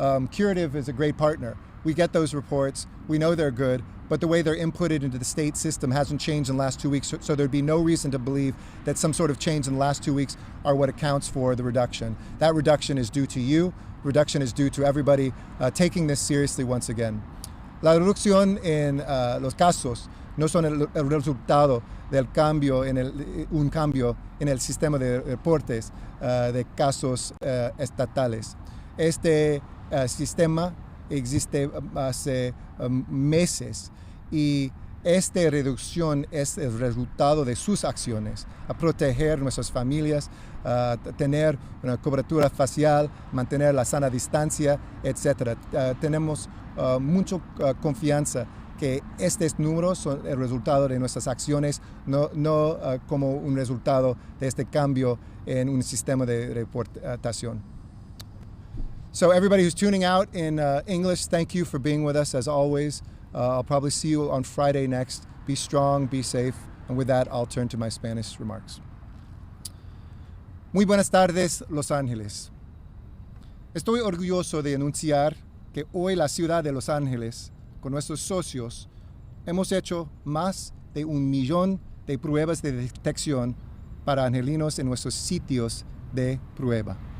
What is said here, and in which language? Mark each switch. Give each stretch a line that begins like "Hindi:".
English: Curative is a great partner. We get those reports, we know they're good, but the way they're inputted into the state system hasn't changed in the last 2 weeks, so there'd be no reason to believe that some sort of change in the last 2 weeks are what accounts for the reduction. That reduction is due to you, reduction is due to everybody taking this seriously once again.
Spanish: La reducción en los casos no son el resultado del cambio un cambio en el sistema de reportes de casos estatales. Este sistema existe hace meses y esta reducción es el resultado de sus acciones, a proteger nuestras familias, a tener una cobertura facial, mantener la sana distancia, etc. Tenemos mucha confianza que estos números son el resultado de nuestras acciones, no como un resultado de este cambio en un sistema de reportación.
English: So everybody who's tuning out in English, thank you for being with us as always. I'll probably see you on Friday next. Be strong, be safe. And with that, I'll turn to my Spanish remarks.
Spanish: Muy buenas tardes, Los Ángeles. Estoy orgulloso de anunciar que hoy la ciudad de Los Ángeles, con nuestros socios, hemos hecho más de 1 millón de pruebas de detección para angelinos en nuestros sitios de prueba.